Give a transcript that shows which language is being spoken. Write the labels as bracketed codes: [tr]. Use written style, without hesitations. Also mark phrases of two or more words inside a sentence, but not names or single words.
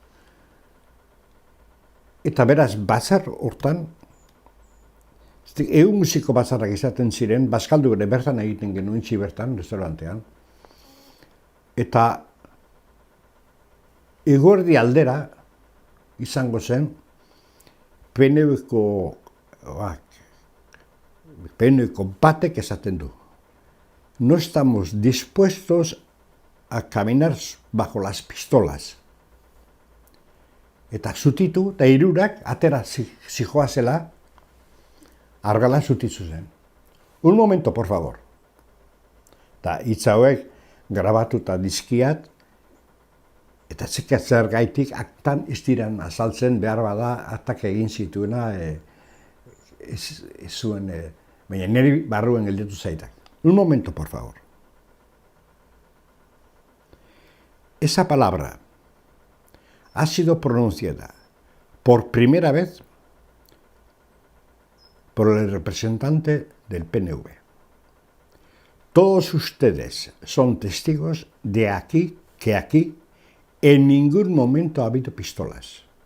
[eu] Eta beraz, batzar hortan, musiko batzarrak izaten ziren, Bazkaldu ere bertan egiten genuen bertan, restaurantean. Eta eguerdi aldera izango zen, PNV-ko batek esaten du. [es] No estamos dispuestos a caminar bajo las pistolas. [eu] Eta zutitu, eta 3 atera zijoazela, argala zutitu zen. [es] Un momento, por favor. [eu] Eta hitz hauek grabatuta dizkiat, eta zer gaitik aktan ez diran azaltzen behar bada aktak egin zituena ez zuen, baina niri barruen gelditu zaitak. [es] Un momento, por favor. Esa palabra ha sido pronunciada por primera vez por el representante del PNV. Todos ustedes son testigos de que aquí en ningún momento ha habido pistolas.